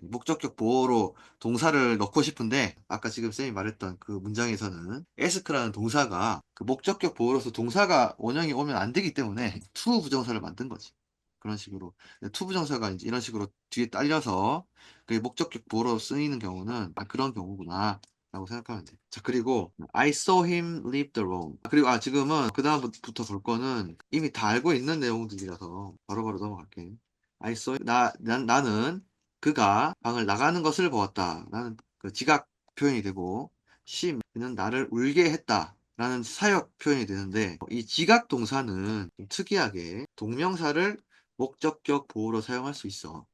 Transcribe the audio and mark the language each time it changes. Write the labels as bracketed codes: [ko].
[ko] 목적격 보호로 동사를 넣고 싶은데, 아까 지금 쌤이 말했던 그 문장에서는 ask라는 동사가 그 목적격 보호로서 동사가 원형이 오면 안 되기 때문에 to 부정사를 만든 거지. 그런 식으로 투부정사가 이제 이런 식으로 뒤에 딸려서 그게 목적격 보어로 쓰이는 경우는 그런 경우구나 라고 생각하면 돼. [en] 자, 그리고 I saw him leave the room. [ko] 그리고 지금은 그 다음부터 볼 거는 이미 다 알고 있는 내용들이라서 바로바로 넘어갈게. [en] I saw [ko] 나는 그가 방을 나가는 것을 보았다. 나는 그 지각 표현이 되고 그는 나를 울게 했다. 라는 사역 표현이 되는데 이 지각 동사는 좀 특이하게 동명사를 목적격 보호로 사용할 수 있어.